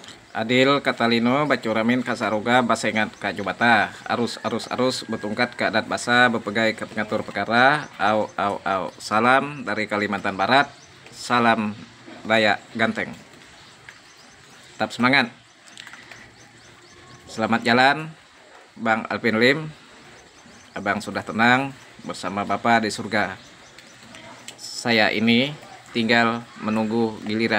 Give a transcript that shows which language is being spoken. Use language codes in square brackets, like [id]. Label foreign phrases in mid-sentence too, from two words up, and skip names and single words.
[id] Adil Katalino Bacuramin Kasaroga Basengat Kajubata arus betungkat ke adat basa bepegai ke pengatur perkara au salam dari Kalimantan Barat, salam Dayak Ganteng. Tetap semangat, selamat jalan Bang Alvin Lim. Abang sudah tenang bersama Bapak di surga. Saya ini tinggal menunggu giliran.